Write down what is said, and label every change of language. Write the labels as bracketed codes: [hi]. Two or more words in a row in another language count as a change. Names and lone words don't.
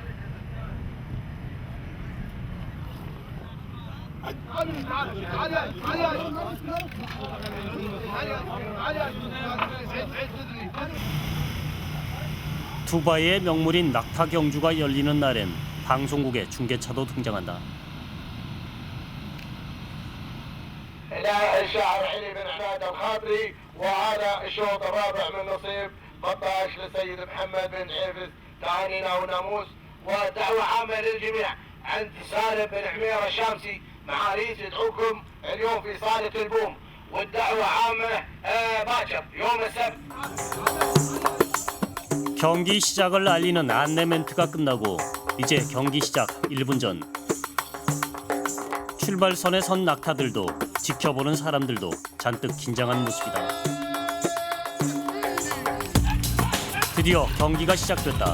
[ko] 두바이의 명물인 낙타 경주가 열리는 날엔 방송국의 중계차도 등장한다. [ar] الشاعر علي بن عماد الخاطري وهذا الشوط الرابع من نصيب 13 للسيد محمد بن عيفز تهانينا وناموس ودعوة عامة للجميع عند سالم بن حميره الشامسي معاليك يدعوكم اليوم في صاله البوم والدعوه عامه باكر يوم السبت. [ko] 경기 시작을 알리는 안내 멘트가 끝나고 이제 경기 시작 1분 전. 출발선에 선 낙타들도 지켜보는 사람들도 잔뜩 긴장한 모습이다. 드디어 경기가 시작됐다.